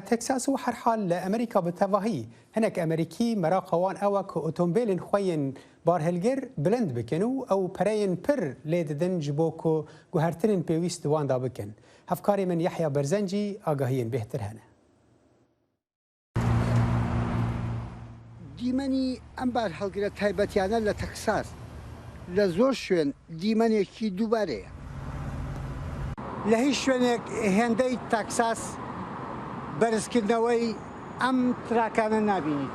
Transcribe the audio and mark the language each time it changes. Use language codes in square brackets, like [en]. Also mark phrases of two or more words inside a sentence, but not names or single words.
[ku] Texas û herhal li Amerîka bi tevahî hinek Amerîkî meraqa wan ew e ku otomobîlên xwe yên barhilgir bilind bikin û ew pereyên pir lê didin ji bo ku guhertinên pêwîst di wan da bikin. Hevkarê min Yehya Berzencî agahiyên bêhtir hene. [ckb] دیمەنی ئەم بارهەڵگرە تایبەتیانە لە تەکساس لە زۆر شوێن دیمەنێکی دووبارەیە. لە هیچ شوێنێک هێندەی تەکساس بەرزکردنەوەی ئەم تراکانە نابینیت.